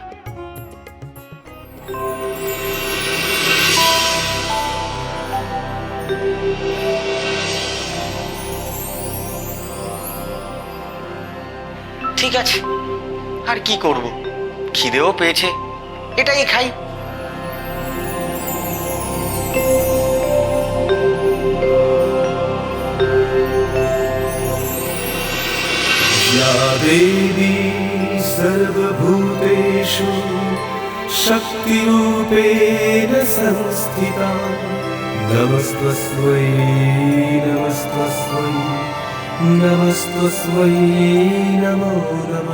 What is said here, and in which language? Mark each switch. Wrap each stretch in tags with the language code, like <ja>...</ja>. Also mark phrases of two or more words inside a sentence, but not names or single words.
<bn>ঠিক আছে, আর কি করব, খিদেও পেয়েছে, এটাই খাই।</bn> <sa>या देवी सर्वभूतेषु शक्तिरूपेण संस्थिता नमस्तस्मै नमस्तस्मै नमस्तस्मै नमो नमः</sa>